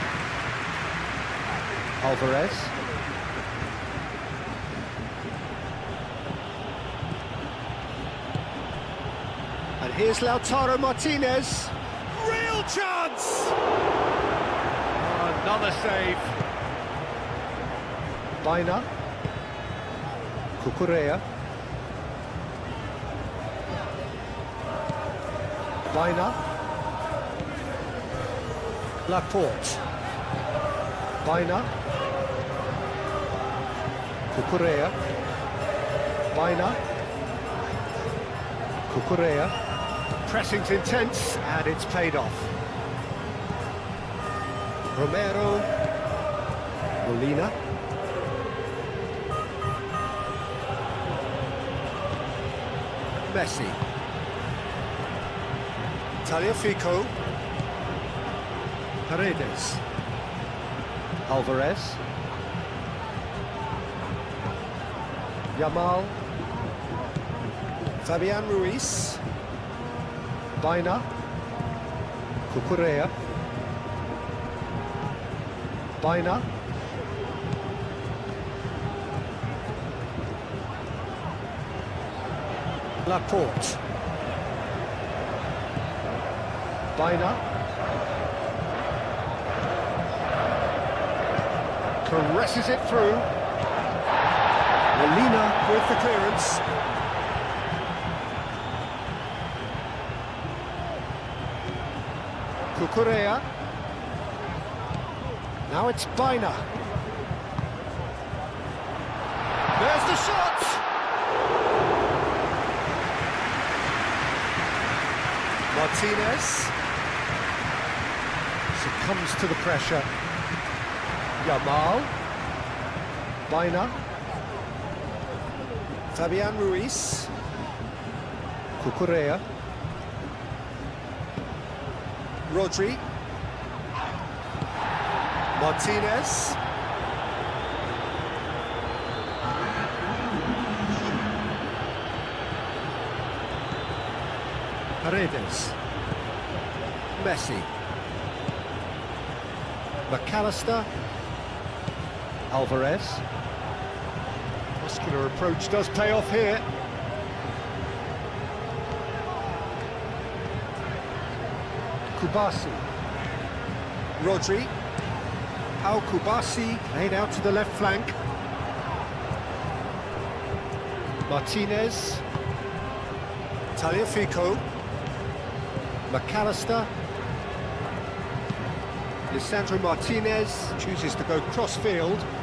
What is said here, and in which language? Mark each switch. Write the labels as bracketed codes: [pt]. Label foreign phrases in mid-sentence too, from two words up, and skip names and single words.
[en] Alvarez. And here's Lautaro Martinez. Real chance! Oh, another save. Baina. Cucurella. Baina. Laporte. Baina. Cucurella. Baina. Cucurella. Pressing's intense, and it's paid off. Romero. Molina. Messi. Tagliafico. Paredes. Alvarez. Yamal. Fabian Ruiz. Baina. Cucurella. Baina. Laporte. Baina. Caresses it through. Molina with the clearance. Cucurella. Now it's Baina. There's the shot! Martinez succumbs to the pressure. Yamal. Baina. Fabian Ruiz. Cucurella. Rodri. Martinez. Paredes. Messi. McAllister. Alvarez. Muscular approach does pay off here. Kubasi. Rodri. Pau Kubasi laid out to the left flank. Martinez. Tagliafico. McAllister. Lisandro Martinez chooses to go cross-field.